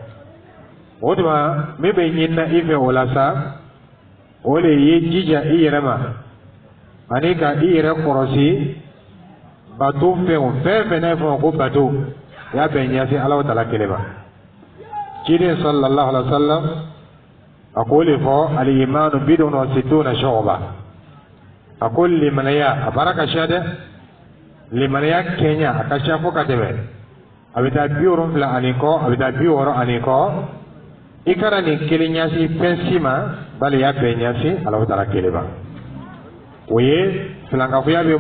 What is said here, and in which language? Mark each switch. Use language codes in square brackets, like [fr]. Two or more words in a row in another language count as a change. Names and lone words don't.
[bm] o tuma min bɛ ɲinina i fɛ o la sa o de ye jija i yɛrɛ ma ani ka i yɛrɛ kɔlɔsi bato fɛn fɛn n'a fɔ ko bato y'a bɛn ɲɛsin Alahu Taala kelen ma ciden [ar] صلى الله عليه وسلم [bm] a ko de fɔ [ar] الإيمان بضع وستون شعبة [bm] a ko limanaya a baara ka ca dɛ limanaya kɛɲa a ka ca fo ka tɛmɛ a bɛ taa 70 ani kɔ a bɛ taa 60 ani kɔ i kana nin kelen ɲɛsin fɛn si ma bali y'a bɛn ɲɛsin Alahu Taala kelen ma o ye filankafoya bɛ